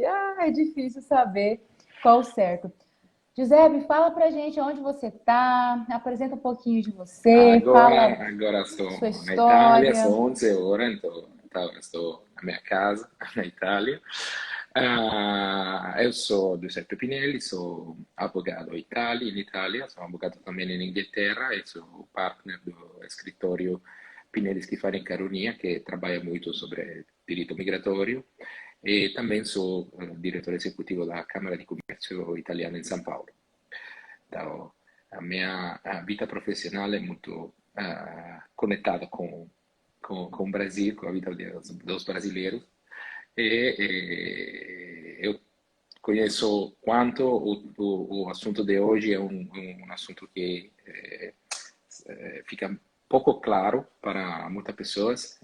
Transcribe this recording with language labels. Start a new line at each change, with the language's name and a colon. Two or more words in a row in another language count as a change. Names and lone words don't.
Portuguese: É difícil saber qual o certo. Giuseppe, fala pra gente onde você tá, apresenta um pouquinho de você, fala Agora sua estou na Itália, história. são 11 horas, então estou na minha casa, na Itália. Eu sou Giuseppe Pinelli, sou advogado
Italian: in Itália, sono avvocato
Portuguese: também
Italian: in Inghilterra
Portuguese: e sou partner do escritório Pinelli Schifani Caronia, que trabalha muito sobre direito migratório. E também sou
Italian: direttore esecutivo
Portuguese: da Câmara
Italian: di Commercio Italiana in
Portuguese: São Paulo. Então, a minha vida profissional é muito conectada com o Brasil, com a vida dos brasileiros. Eu conheço quanto o assunto de hoje é um assunto que fica pouco claro para muitas pessoas.